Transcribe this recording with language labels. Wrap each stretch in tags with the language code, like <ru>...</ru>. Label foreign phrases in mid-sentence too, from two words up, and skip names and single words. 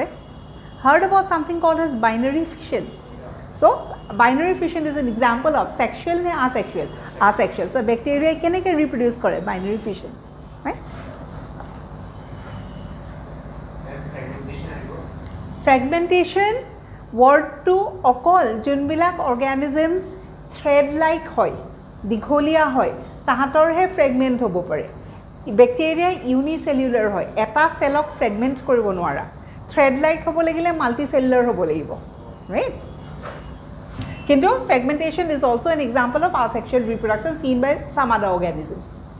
<en>Heard about something called as binary fission. So binary fission is an example of sexual and asexual. Asexual. So bacteria can reproduce</en> <as>কৰে</as> <en>binary fission, right? Fragmentation word</en> <as>to okol junbilak organisms</as> <en>thread like</en> <as>হয়, দীঘলীয়া হয়, তাহাঁতৰ হে fragment হ'ব পাৰে.</as> <en>Bacteria unicellular</en> <as>হয়, এটা চেলক fragment কৰিব নোৱাৰা.</as> <en>Thread like</en> <as>hobo lagile multicellular hobo lagibo, right?</as> <en>Kintu fragmentation is also an example of asexual reproduction seen by some other organisms.</en>